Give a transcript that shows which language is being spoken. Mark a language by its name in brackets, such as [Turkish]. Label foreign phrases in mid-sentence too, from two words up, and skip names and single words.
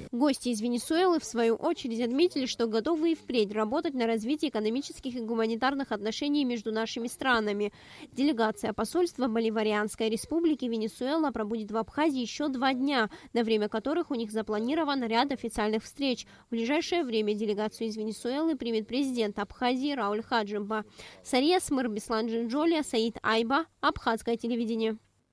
[Russian] Гости из Венесуэлы, в свою очередь, отметили, что готовы и впредь работать на развитии экономических и гуманитарных отношений между нашими странами. Делегация посольства Боливарианской республики Венесуэла пробудет в Абхазии еще 2 дня, на время которых у них запланирован ряд официальных встреч. В ближайшее время делегацию из Венесуэлы примет президент Абхазии Рауль Хаджимба. Сария Смыр, Беслан Джинджолия, Саид Айба, Абхазское телевидение.